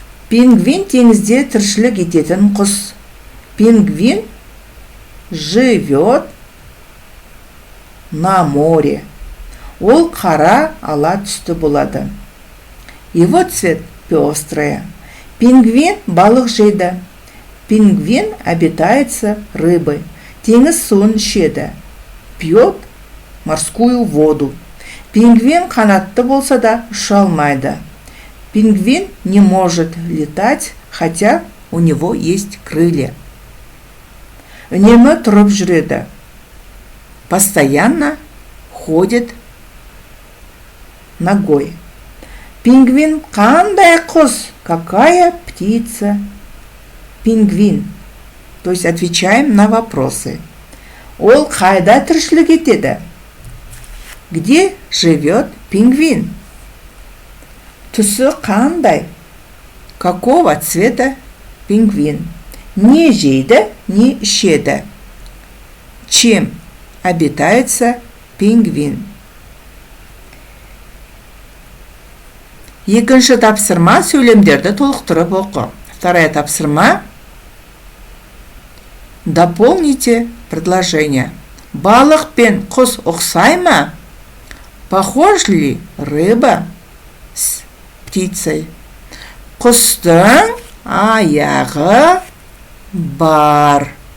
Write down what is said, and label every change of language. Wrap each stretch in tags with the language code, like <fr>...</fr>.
<kk>Пингвин теңізде тіршілік ететін құс.</kk> <ru>Пингвин живет на море.</ru> <kk>Ол қара ала түсті болады.</kk> <ru>Его цвет пестрый.</ru> <kk>Пингвин балық жейді.</kk> <ru>Пингвин обитается рыбой.</ru> <kk>Теңіз суын ішеді.</kk> <ru>Пьет морскую воду.</ru> <kk>Пингвин қанатты болса да ұша алмайды.</kk> <ru>Пингвин не может летать, хотя у него есть крылья.</ru> <kk>Үнемі тұрып жүреді.</kk> <ru>Постоянно ходит ногой.</ru> <kk>Пингвин қандай құс?</kk> <ru>Какая птица?</ru> <kk>Пингвин.</kk> <ru>То есть отвечаем на вопросы.</ru> <kk>Ол қайда тіршілік етеді?</kk> <ru>Где живет пингвин?</ru> <kk>Түсі қандай?</kk> <ru>Какого цвета пингвин?</ru> <kk>Не жейді, не ішеді.</kk> <ru>Чем обитается пингвин?</ru> <kk>Екінші тапсырма. Сөйлемдерді толықтырып оқы.</kk> <ru>Вторая тапсырма. Дополните предложение.</ru> <kk>Балық пен құс ұқсай ма?</kk> <ru>Похож ли рыба с птицей?</ru> <kk>Құстың аяғы бар.</kk>